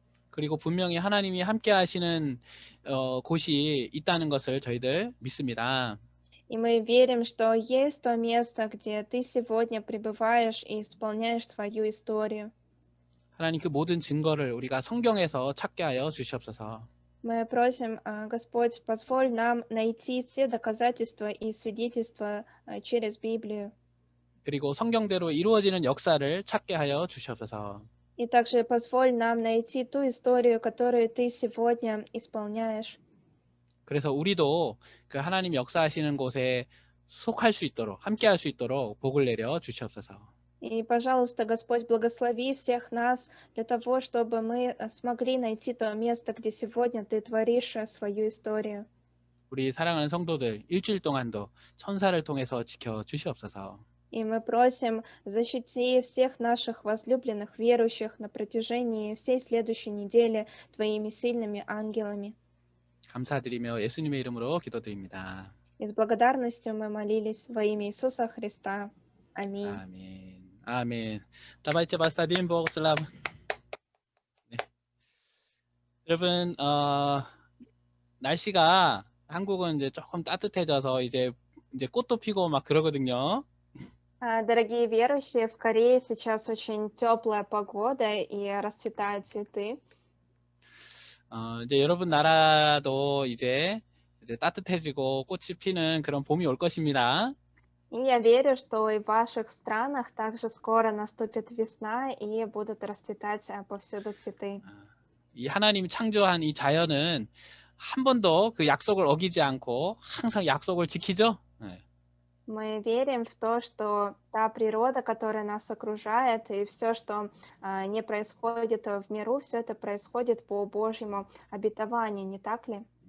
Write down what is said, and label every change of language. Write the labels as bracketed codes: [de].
[ko] 그리고 분명히 하나님이 함께 하시는 곳이 있다는 것을 저희들 믿습니다. [ru] И мы верим, что есть то место, где Ты сегодня пребываешь и исполняешь свою историю. [ko] 하나님 그 모든 증거를 우리가 성경에서 찾게 하여 주시옵소서. [ru] Мы просим, Господь, позволь нам найти все доказательства и свидетельства через Библию. [ko] 그리고 성경대로 이루어지는 역사를 찾게 하여 주시옵소서. [ru] И также позволь нам найти ту историю, которую Ты сегодня исполняешь. [ko] 그래서 우리도 그 하나님 역사하시는 곳에 속할 수 있도록, 함께 할 수 있도록 복을 내려 주시옵소서. [ru] И, пожалуйста, Господь, благослови всех нас для того, чтобы мы смогли найти то место, где сегодня Ты творишь свою историю. [ko] 우리 사랑하는 성도들 일주일 동안도 천사를 통해서 지켜 주시옵소서. [ru] И мы просим, защити всех наших возлюбленных верующих на протяжении всей следующей недели Твоими сильными ангелами. [ko] 감사드리며 예수님의 이름으로 기도드립니다. [ru] И с благодарностью мы молились во имя Иисуса Христа. Аминь. [ko] 아멘. 아멘. [ru] Давайте поставим Бог славу. [ko] 네. 여러분, 날씨가 한국은 이제 조금 따뜻해져서 이제 꽃도 피고 막 그러거든요. [ru] Дорогие верующие, в Корее сейчас очень теплая погода и расцветают цветы. [ko] 이제 여러분 나라도 이제 따뜻해지고 꽃이 피는 그런 봄이 올 것입니다. [ru] И я верю, что и в ваших странах также скоро наступит весна и будут расцветать повсюду цветы. [ko] 이 하나님이 창조한 이 자연은 한 번도 그 약속을 어기지 않고 항상 약속을 지키죠. 네. [ru] Мы верим в то, что та природа, которая нас окружает, и все, что не происходит в миру, все это происходит по Божьему обетованию, не так ли?